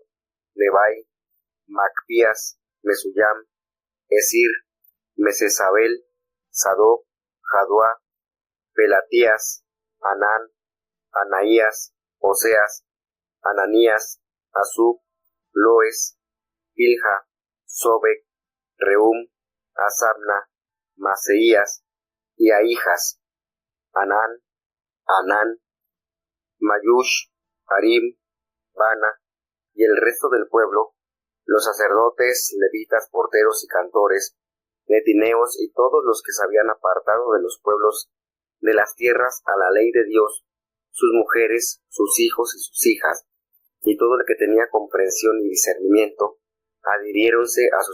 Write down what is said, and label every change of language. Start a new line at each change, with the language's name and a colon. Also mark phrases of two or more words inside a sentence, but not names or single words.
Spanish: Nebai, Macpías, Mesuyam, Esir, Mesesabel, Sadoc, Jadua, Pelatías, Anán, Anaías, Oseas, Ananías, Azub, Loes, Pilja, Sobek, Reum, Asabna, Maseías, y Ahijas, Anán, Mayush, Harim, Bana, y el resto del pueblo, los sacerdotes, levitas, porteros y cantores, netineos y todos los que se habían apartado de los pueblos de las tierras a la ley de Dios, sus mujeres, sus hijos y sus hijas, y todo el que tenía comprensión y discernimiento, adhiriéronse a